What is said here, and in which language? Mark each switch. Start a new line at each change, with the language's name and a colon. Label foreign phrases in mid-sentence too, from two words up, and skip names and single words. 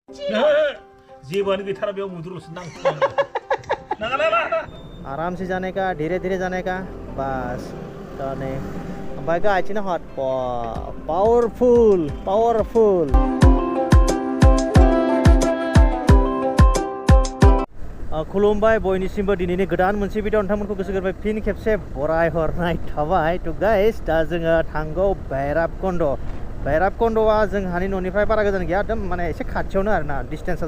Bodo: जेबोआनो गैथारा बेयाव मुदुरल'सो नांथां
Hindi: आराम से जाने का धीरे धीरे जाने का बस तो नहीं
Bodo: ओमफ्राय गायथिनो हट पावरफुल पावरफुल खुलुमबाय बयनिसिमबो दिनैनि गोदान मोनसे भिडिअ नोंथांमोनखौ गोसो गोरबोनिफ्राय फिन खेबसे बराय हरनाय थाबाय तो गाइस दा जोङो थांगौ भैरबकुंडआ जोंहानि न'निफ्राय बारा गोजान गैया एकदम माने एसे खाथियावनो आरोना डिस्टेन्सआ